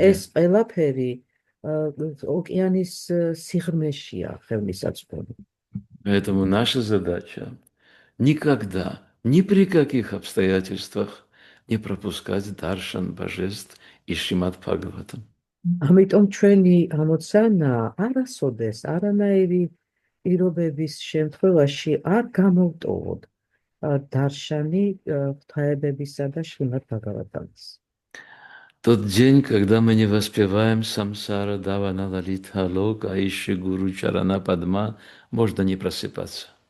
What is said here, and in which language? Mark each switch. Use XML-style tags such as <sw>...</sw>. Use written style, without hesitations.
<ka>ეს ყველაფერი ოკეანის სიღრმეშია ხევნისაწვდომი.</ka> <ru>Поэтому наша задача никогда, ни при каких обстоятельствах не пропускать даршан божеств и Шримад Бхагаватам.</ru> <ka>ამიტომ ჩვენი ამოცანაა არასოდეს არანაირი პირობების შემთხვევაში არ გამოვტოვოთ დარშანი ღვთაებებისა და შრიმად ბhagavatam-ს.</ka> <ru>Тот день, когда мы не воспеваем</ru> <sa>самсара давана лалитха лока аиши гуру чарана падма,</sa> <ru>можно не просыпаться.</ru>